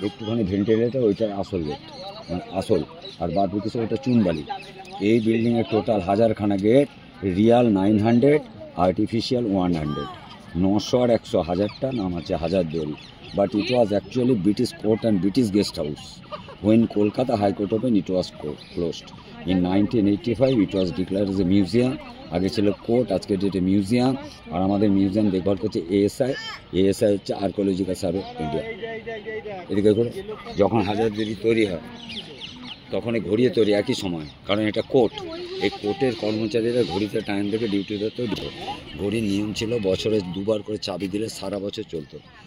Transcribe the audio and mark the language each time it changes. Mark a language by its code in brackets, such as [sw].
[bn] একটুখানি ভেন্টিলেটার, ওইটা আসল গেট, মানে আসল। আর বাদ বাকি সব ওটা চুনবালি। এই বিল্ডিংয়ের টোটাল 1000খানা গেট, রিয়াল 900, আর্টিফিশিয়াল 100। 900 আর 100, 1000টা নাম আছে Hazarduari. [en] But it was actually British court and British guest house. When Kolkata High Court opened, it was closed. In 1985, it was declared as a museum. [bn] আগে ছিল কোর্ট, আজকে ডেটে মিউজিয়াম। আর আমাদের museum দেখভাল করছে ASI. ASI হচ্ছে আর্কিওলজিক্যাল সার্ভে অফ ইন্ডিয়া। এদিকে করে যখন হাজারদুয়ারি তৈরি হয়, তখন এই ঘড়িয়ে তৈরি একই সময়, কারণ এটা কোর্ট। এই কোর্টের কর্মচারীরা ঘড়িতে টাইম থেকে ডিউটিতে তৈরি করে। ঘড়ির নিয়ম ছিল বছরে 2বার করে চাবি দিলে সারা বছর চলতো।